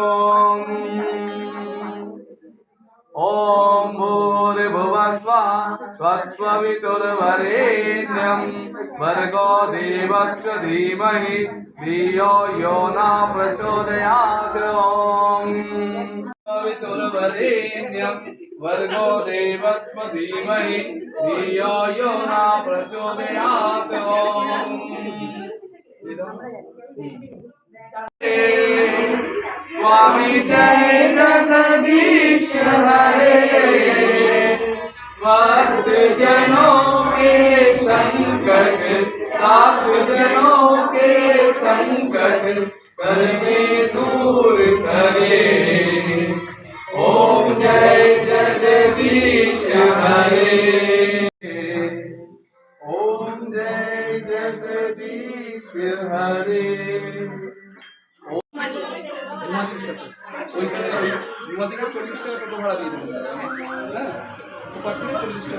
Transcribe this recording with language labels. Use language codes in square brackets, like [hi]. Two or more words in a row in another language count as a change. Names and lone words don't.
[sa] ॐ भूर्भुवः स्वः स्वस्ववितुर्वरेण्यं भर्गो देवस्य धीमहि धियो यो न प्रचोदयात् वितुर्वरेण्यं भर्गो देवस्य धीमहि धियो यो न प्रचोदयात् [hi] स्वामी जय जगदीश हरे भक्त जनों के संकट साथ जनों के संकट करके दूर करे। ओम जय जगदीश हरे ओम जय जगदीश हरे। [bn] বিমাদিকে 40 টাকা টোটো ভাড়া দিয়ে দেবো। হ্যাঁ, ওপার থেকে 40 টাকা।